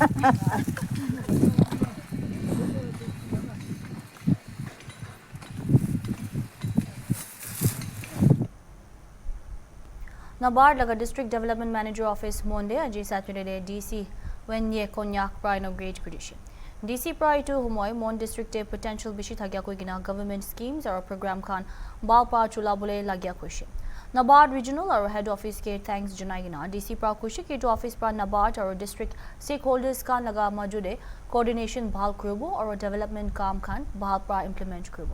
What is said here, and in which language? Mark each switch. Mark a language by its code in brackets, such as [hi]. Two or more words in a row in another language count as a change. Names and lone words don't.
[nag] NABARD laga District Development Manager Office Monday aji Saturday DC when ye Konyak pra inaugurate kurishi. DC pra to humoy Mon District e potential bishi thagya koi gina [en] government schemes [nag] or program khan bal pa chula bole lagya kushi. NABARD Regional or Head Office ke thanks janai gina DC pra kushi ke to office pra NABARD or [en] district stakeholders [nag] khan laga majude coordination bhal kurubo or development kam khan bhal pra implement kurubo.